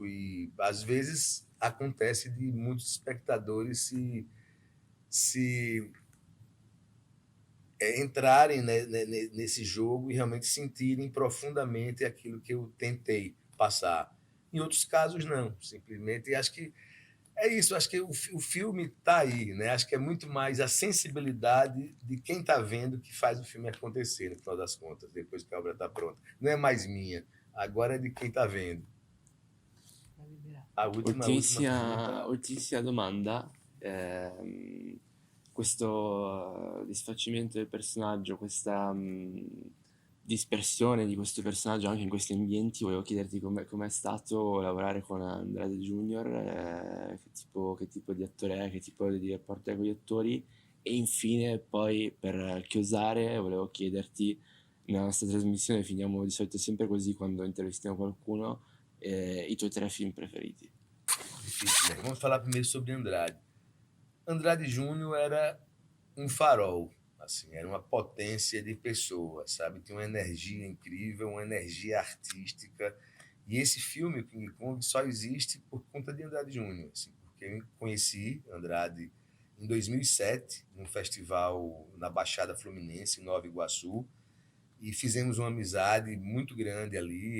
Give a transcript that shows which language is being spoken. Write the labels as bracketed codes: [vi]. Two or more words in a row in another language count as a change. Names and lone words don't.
[pt] E às vezes acontece de muitos espectadores se entrarem, né, nesse jogo e realmente sentirem profundamente aquilo que eu tentei passar. Em outros casos, não. Simplesmente, acho que é isso. Acho que o filme está aí, né? Acho que é muito mais a sensibilidade de quem está vendo que faz o filme acontecer, no final das contas, depois que a obra está pronta. Não é mais minha. Agora é de quem está vendo. [it] Ultimissima domanda. Questo disfacimento del personaggio, questa dispersione di questo personaggio anche in questi ambienti, volevo chiederti com'è stato lavorare con Andrade Junior, che tipo di attore è, che tipo di rapporto è con gli attori, e infine poi per chiusare volevo chiederti, nella nostra trasmissione finiamo di solito sempre così quando intervistiamo qualcuno, i tuoi 3 film preferiti. [pt] Difícil, né? Vamos falar primeiro sobre Andrade. Andrade Júnior era um farol, assim, era uma potência de pessoa, sabe? Tinha uma energia incrível, uma energia artística. E esse filme, o King Kong, só existe por conta de Andrade Júnior, assim, porque eu conheci Andrade em 2007, num festival na Baixada Fluminense, em Nova Iguaçu, e fizemos uma amizade muito grande ali.